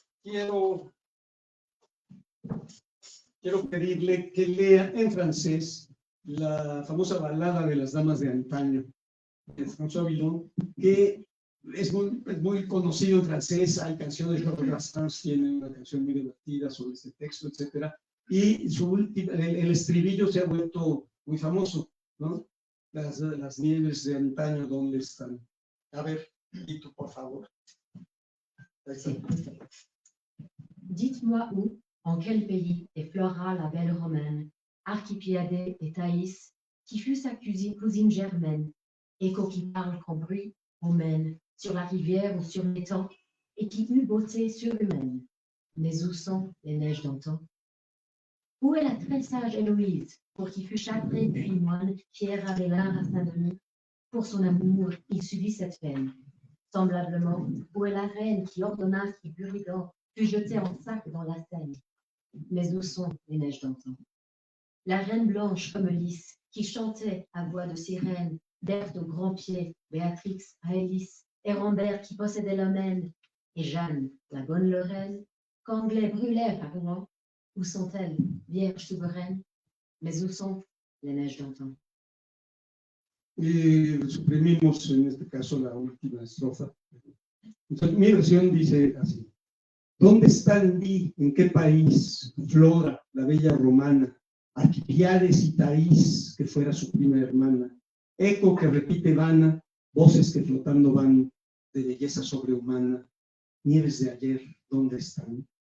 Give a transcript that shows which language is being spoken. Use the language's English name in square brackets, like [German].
[Spanish] Quiero pedirle que lea en francés la famosa balada de las damas de antaño, de François Villon, que es muy conocido en francés. Hay canciones, Georges Brassens tiene una canción muy divertida sobre este texto, etcétera. y el estribillo se ha vuelto muy famoso, ¿no? Las nieves de antaño, ¿dónde están? A ver, y tú, por favor. Ahí está. [French] Dites-moi où, en quel pays, effleura la belle romaine, Archipiadée et Thaïs, qui fut sa cousine germaine, écho qui parle qu'en bruit on mène, sur la rivière ou sur l'étang, et qui eut beauté surhumaine. Mais où sont les neiges d'antan? Où est la très sage Héloïse, pour qui fut châtré puis moine, Pierre Abélard à Saint-Denis? Pour son amour, il subit cette peine. Semblablement, où est la reine qui ordonna qui Buridan fut jeté en sac dans la Seine? Mais où sont les neiges d'antan? La reine blanche comme lys, qui chantait à voix de sirène, Berthe au grand pied, Béatrix à Hélice, et Rambert qui possédait l'Omène, et Jeanne, la bonne Lorraine, qu'Anglais brûlèrent à Rouen. Où sont-elles, vierges souveraines? Mais où sont les neiges d'antan? [Spanish] Y suprimimos en este caso la última estrofa. Entonces, mi versión dice así: ¿dónde está en ti, en qué país, Flora, la bella romana, Arquipiades y Thaís, que fuera su prima hermana, eco que repite vana, voces que flotando van, de belleza sobrehumana, nieves de ayer, ¿dónde están?